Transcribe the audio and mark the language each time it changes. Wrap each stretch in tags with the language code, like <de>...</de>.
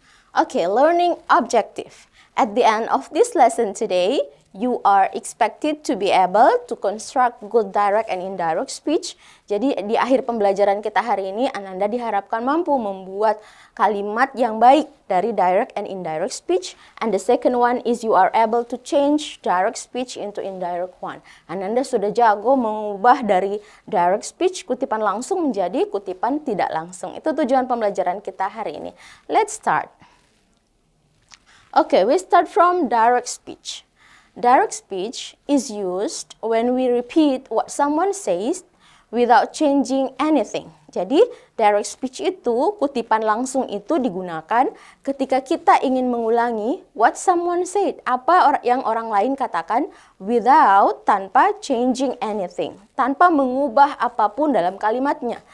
<en>Okay, learning objective. At the end of this lesson today, you are expected to be able to construct good direct and indirect speech.</en> <id>Jadi di akhir pembelajaran kita hari ini, Ananda diharapkan mampu membuat kalimat yang baik dari direct and indirect speech.</id> <en>And the second one is you are able to change direct speech into indirect one.</en> <id>Ananda sudah jago mengubah dari direct speech, kutipan langsung, menjadi kutipan tidak langsung. Itu tujuan pembelajaran kita hari ini.</id> <en>Let's start. Okay, we start from direct speech. Direct speech is used when we repeat what someone says without changing anything.</en> <id>Jadi, direct speech itu, kutipan langsung itu digunakan ketika kita ingin mengulangi</id> <en>what someone said,</en> <id>apa yang orang lain katakan,</id> <en>without,</en> <id>tanpa</id> <en>changing anything,</en> <id>tanpa mengubah apapun dalam kalimatnya.</id>